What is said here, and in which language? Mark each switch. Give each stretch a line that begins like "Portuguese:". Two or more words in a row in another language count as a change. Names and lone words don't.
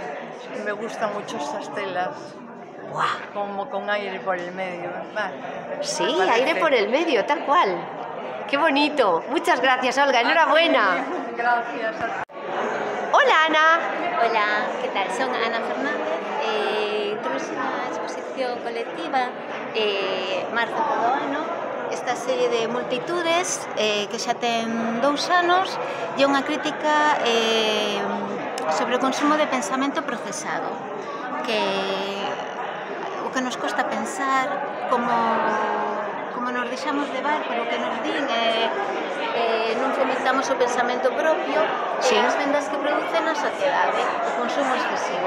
Spanish: Es que me gustan mucho estas telas. ¡Guau! Como con aire por el medio. Sí, aire por el medio, tal cual. ¡Qué bonito! Muchas gracias, Olga. Enhorabuena. Gracias. Hola, Ana. Hola, ¿qué tal? Son Ana Fernández.
Galician: Trouxe unha exposición colectiva marzo do ano, esta serie de multitudes que xa ten 2 anos e unha crítica sobre o consumo de pensamento procesado, que o que nos costa pensar, como nos deixamos levar polo que nos din non fomentamos o pensamento propio e as vendas que produce na sociedade, o consumo excesivo.